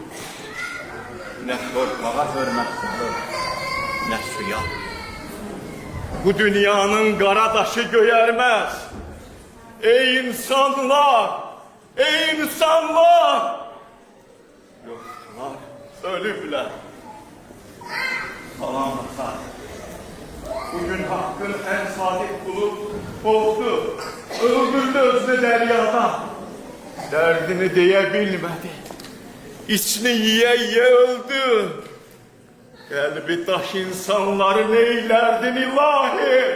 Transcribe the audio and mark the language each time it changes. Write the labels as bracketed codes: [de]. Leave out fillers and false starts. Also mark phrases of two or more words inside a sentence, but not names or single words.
[az] Nə torpağa hörmət salır, nə suya. Bu dünyanın qara daşı göyərməz. Ey insanlar, ey insanlar! Yoksular, ölüblər. Salam Hasan. [tr] Bugün hakkın en sadık kulu oldu. Öldürdü özünü deryada. Derdini diyebilmedi. İçini yiye yiye öldü. Kalbi taş insanları neylerdin ilahi?